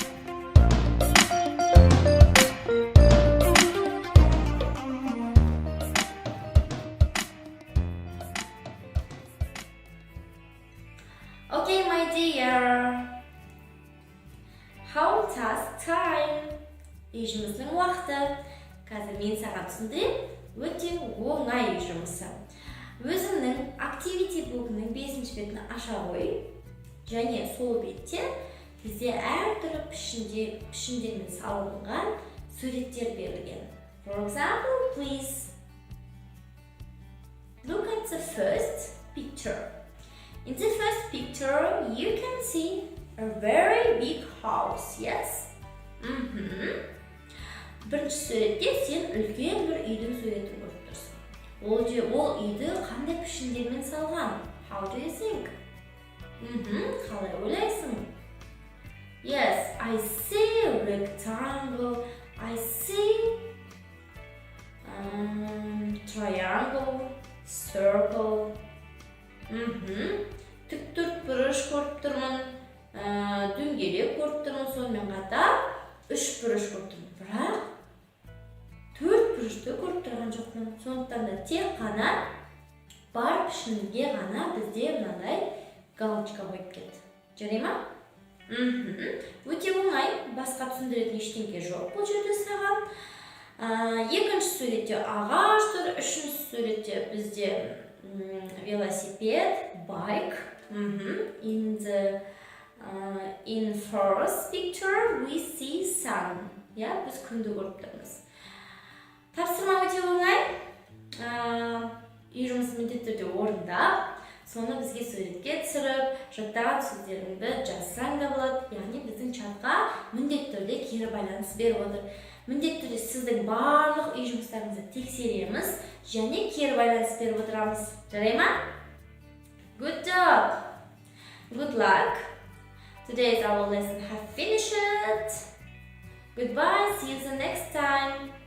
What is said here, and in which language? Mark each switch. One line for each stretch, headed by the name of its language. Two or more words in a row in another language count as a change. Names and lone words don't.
English: Okay, my dear. How task time?
Kazakh: Үй жұмысының уақыты. Қазір мен саған түсіндірем, өте оңай үй жұмысы. өзіңнің
English: activity book'ның
Kazakh: 5-ші бетін аша қой. Және сол бетте бізде әртүрлі пішіндермен салынған суреттер берілген.
English: For example, please look at the first picture. In the first picture, you can see a very big house, yes?
Kazakh: Бірінші суретте сен үлкен бір үйдің суретін көріп тұрсың. Ол үйді қандай пішіндермен салған?
English: How do you think?
Kazakh: Қалай ойлайсың?
English: Yes, I see a rectangle. I see triangle, circle.
Kazakh: Тік бұрыш көріп тұрмын, дөңгелек көріп тұрмын, сонымен қатар 3 бұрыш көріп тұрмын. Бірақ 4 бұрышты көріп тұрған жоқпын. Сондықтан да тек қана бар пішінге ғана бізде мынандай галочка қойып кетті. Жарай ма? Өте оңай, басқа түсіндіретін ештеңе жоқ бұл жерде саған. Екінші суретте ағаш тұр, үшінші суретте бізде велосипед, bike.
English: In first picture we see sun.
Kazakh: Я, біз күнді көріп тұрмыз. Тапсырма өте оңай. Үй жұмысын міндетті түрде орындап, соны бізге суретке түсіріп, жаттаған сөздеріңді жазсаң да болады. Яғни біздің чатқа міндетті түрде кері байланыс беріп отыр. Міндетті түрде сіздің барлық үй жұмыстарыңызды тексереміз және кері байланыс беріп отырамыз. Жарай ма?
English: Good job! Good luck! Today's our lesson have finished. Goodbye, see you the next time.